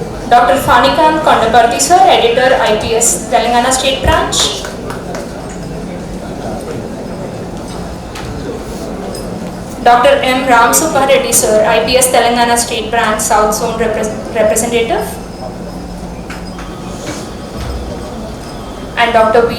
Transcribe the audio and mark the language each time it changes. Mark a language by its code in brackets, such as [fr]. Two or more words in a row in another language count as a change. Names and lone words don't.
[en] Dr. Fanikant Kondaparthi sir, Editor IPS Telangana State Branch. Dr. M. Ram Subba Reddy sir, IPS Telangana State Branch South Zone Representative. And Dr. V.